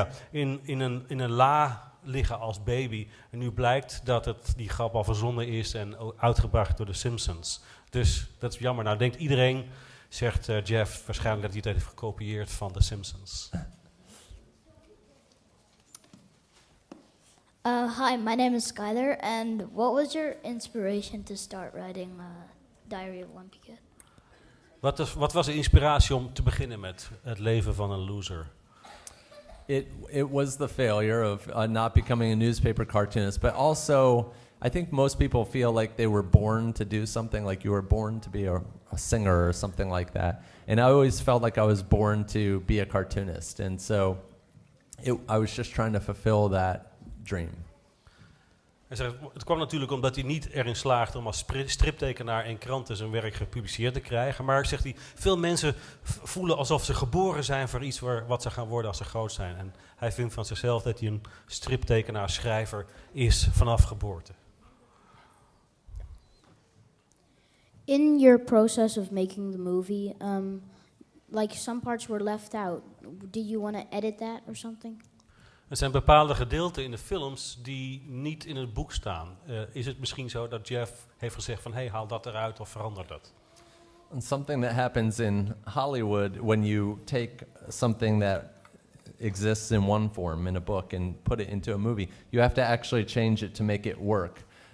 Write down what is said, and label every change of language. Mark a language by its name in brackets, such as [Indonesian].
[Dutch] In een la liggen als baby. En nu blijkt dat die grap al verzonnen is en uitgebracht door de Simpsons. Dus dat is jammer. Nou denkt iedereen, zegt Jeff, waarschijnlijk dat hij het heeft gekopieerd van de Simpsons. [English] Hi, my name is Skylar, and what was your inspiration to start writing Diary of Wimpy Kid? [Dutch] Wat was de inspiratie om te beginnen met het leven van een loser? [English] It was the failure of not becoming a newspaper cartoonist, but also I think most people feel like they were born to do something, like you were born to be a singer or something like that. And I always felt like I was born to be a cartoonist, and so I was just trying to fulfill that dream. [Dutch] Hij zegt, het kwam natuurlijk omdat hij niet erin slaagde om als striptekenaar in kranten zijn werk gepubliceerd te krijgen. Maar, zegt hij, veel mensen voelen alsof ze geboren zijn voor iets wat ze gaan worden als ze groot zijn. En hij vindt van zichzelf dat hij een striptekenaar, schrijver is vanaf geboorte. [English] In your process of making the movie, like some parts were left out. Did you want to edit that or something? [Dutch] Er zijn bepaalde gedeelten in de films die niet in het boek staan. Is het misschien zo dat Jeff heeft gezegd van, hey, haal dat eruit of verander dat? [English] And something that happens in Hollywood when you take something that exists in one form in a book and put it into a movie, you have to actually change it to make it work.